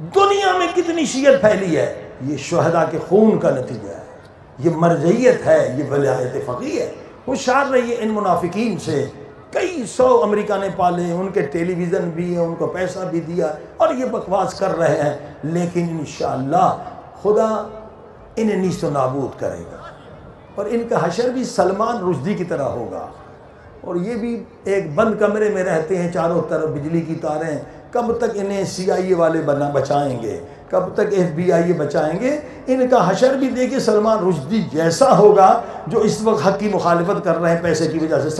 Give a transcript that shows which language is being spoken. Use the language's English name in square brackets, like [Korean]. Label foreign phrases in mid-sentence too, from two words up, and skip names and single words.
[Urdu] دنیا میں کتنی شیعت پھیلی ہے، یہ شہداء کے خون کا نتیجہ ہے، یہ مرجعیت ہے، یہ ولایت فقیہ ہے۔ ہوشیار رہیے ان منافقین سے، کئی 100 امریکہ نے پالے، ان کے ٹیلی ویژن بھی ہیں، ان کو پیسہ بھی دیا اور یہ بکواس کر رہے ہیں، لیکن انشاءاللہ خدا انہیں نیست و نابود کرے گا اور ان کا حشر بھی سلمان رشدی کی طرح ہوگا۔ اور یہ بھی ایک بند کمرے میں رہتے ہیں، چاروں طرف بجلی کی تاریں، کب تک انہیں CIA والے بچائیں گے، کب تک FBI بچائیں گے؟ ان کا حشر بھی دیکھیں سلمان رشدی جیسا ہوگا جو اس وقت حق کی مخالفت کر رہے ہیں پیسے کی وجہ سے۔